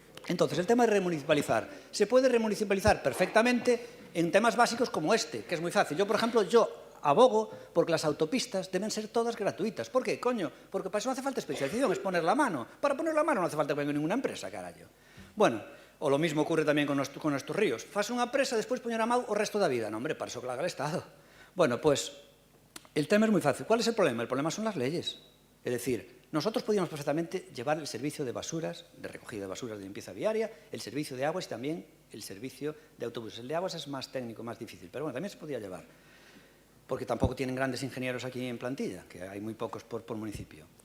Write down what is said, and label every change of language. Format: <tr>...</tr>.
<es>Entonces, el tema de remunicipalizar. Se puede remunicipalizar perfectamente en temas básicos como este, que es muy fácil. Yo, por ejemplo, abogo porque las autopistas deben ser todas gratuitas. ¿Por qué? Coño, porque para eso no hace falta especialización, es poner la mano. Para poner la mano no hace falta que venga ninguna empresa, carallo. Bueno, o lo mismo ocurre tamén con nuestros ríos.</es> <gl>Faz unha presa, despois poñer a mau o resto da vida.</gl> <es>Non, hombre, para eso que la haga el Estado. Bueno, pues, el tema es muy fácil. ¿Cuál es el problema? El problema son las leyes. Es decir, nosotros podíamos perfectamente llevar el servicio de basuras, de recogida de basuras de limpieza viaria, el servicio de aguas y también el servicio de autobuses. El de aguas es más técnico, más difícil, pero bueno, también se podía llevar. Porque tampoco tienen grandes ingenieros aquí en plantilla, que hay muy pocos por municipio.</es>